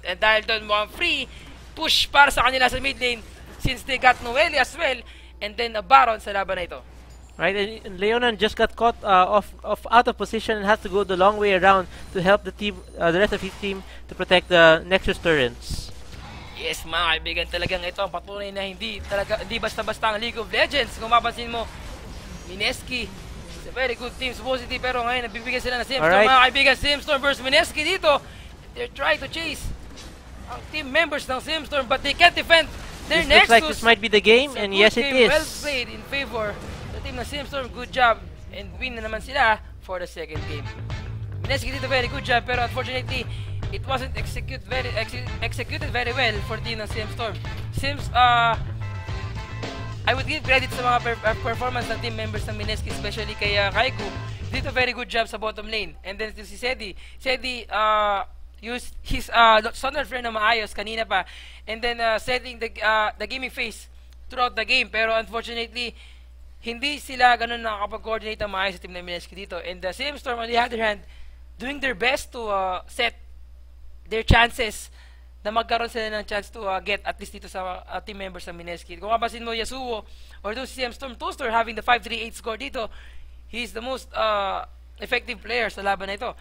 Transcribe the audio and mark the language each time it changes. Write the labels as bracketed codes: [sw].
[tl] And dahil doon, mukhang free push para sa kanila sa mid lane [en] since they got Noeli as well, [tl] and then a Baron sa laban na ito. [en] Right, and Leonan just got caught out of position and has to go the long way around to help the team, the rest of his team, to protect the Nexus turrets. [tl] Yes, mga kaibigan, talagang ito ang patunay na hindi basta-basta ang League of Legends. Kung mapansin mo, [en] Mineski is a very good team supposedly, [tl] pero ngayon nabibigyan sila ng CMStorm. Right. Mga kaibigan, CMStorm versus Mineski dito. [en] They're trying to chase [tl] ang team members ng [en] CMStorm, but they can't defend their Nexus. Looks like this might be the game, and yes, it is. Well played in favor team ng CMStorm. Good job, and win [tl] na naman sila [en] for the second game. Mineski did a very good job, pero unfortunately it wasn't executed very well for team ng CMStorm. Seems I I would give credit [tl] sa mga performance ng team members ng [en] Mineski, especially kay Kaiku. He did a very good job sa bottom lane. And then si Sedi. Sedi used his Sonar friend [tl] na maayos kanina pa. [en] And then setting the gaming phase throughout the game. [tl] Pero unfortunately, hindi sila ganun nakakapag-coordinate ang maayos sa team ng Mineski dito. [en] And the CMStorm on the other hand, doing their best to set their chances [tl] na magkaroon sila ng [en] chance to get at least dito sa team members ng Mineski. [tl] Kung kapasin mo Yasuo or those CMStorm Toaster having the 5-3-8 score dito, [en] he's the most effective player [tl] sa laban na ito.